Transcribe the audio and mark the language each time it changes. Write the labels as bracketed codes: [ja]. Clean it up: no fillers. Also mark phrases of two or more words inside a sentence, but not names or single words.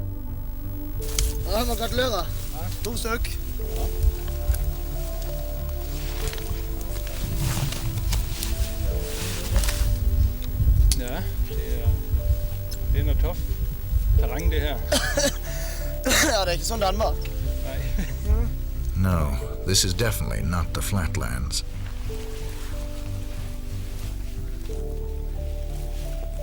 [no] Ja, men gratulerer. 2 stykk. [da] Ja, det er noget tough terræn, det her. [no] Ja, det er ikke sånn Danmark. [da] Nej. [en] No, this is definitely not the flatlands.